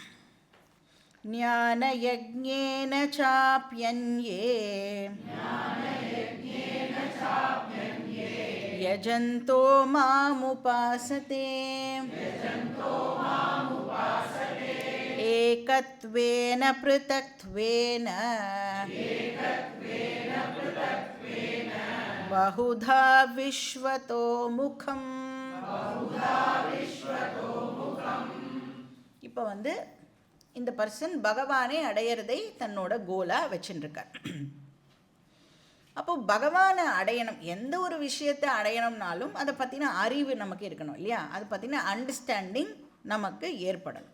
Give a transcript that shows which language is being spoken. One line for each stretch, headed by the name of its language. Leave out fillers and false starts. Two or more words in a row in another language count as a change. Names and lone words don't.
Sanskrit: ज्ञानयज्ञेन चाप्यन्ये यजन्तो मामुपासते एकत्वेन पृथक्त्वेन बहुधा विश्वतो मुखम्.
Tamil: இப்போ வந்து இந்த பர்சன் பகவானை அடையிறதை தன்னோட கோலாக வச்சுருக்கார். அப்போ பகவானை அடையணும், எந்த ஒரு விஷயத்தை அடையணும்னாலும் அதை பற்றின அறிவு நமக்கு இருக்கணும் இல்லையா, அதை பற்றின அண்டர்ஸ்டாண்டிங் நமக்கு ஏற்படணும்.